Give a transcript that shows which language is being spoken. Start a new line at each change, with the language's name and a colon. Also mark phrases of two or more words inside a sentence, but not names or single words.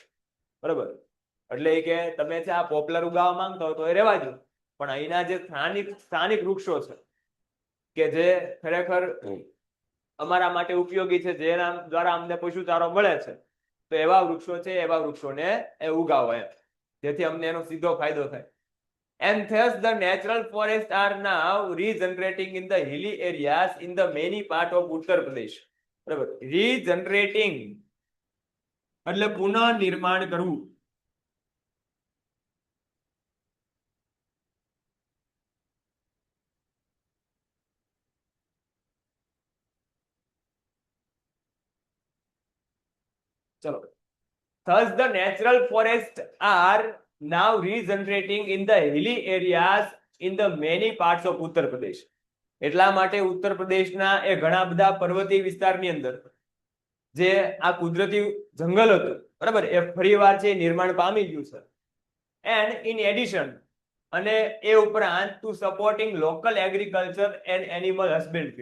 Gujarati: બરાબર, એટલે કે તમે છે આ પોપ્લર ઉગાવવા માંગતા હો તો એ રહેવા દો, પણ અહીંના જે સ્થાનિક વૃક્ષો છે કે જે ખરેખર અમારા માટે ઉપયોગી છે, જેના દ્વારા અમને પશુચારો મળે છે, તો એવા વૃક્ષો છે, એવા વૃક્ષોને એ ઉગાવો એમ, જેથી અમને એનો સીધો ફાયદો થાય.
English: And thus the natural forests are now regenerating in the hilly areas in the many part of Uttar Pradesh.
Gujarati: બરાબર, regenerating એટલે પુનઃનિર્માણ કરવું. ચલો,
English: thus the natural forests are now regenerating in the hilly areas in the many parts of Uttar Pradesh.
Gujarati: એટલા માટે ઉત્તર પ્રદેશના એ ઘણા બધા પર્વતીય વિસ્તારની અંદર જે આ કુદરતી જંગલ હતું, બરાબર, એ ફરીવાર છે નિર્માણ પામી ગયું છે.
English: and in addition,
Gujarati: અને એ ઉપરાંત
English: to supporting local agriculture and animal husbandry.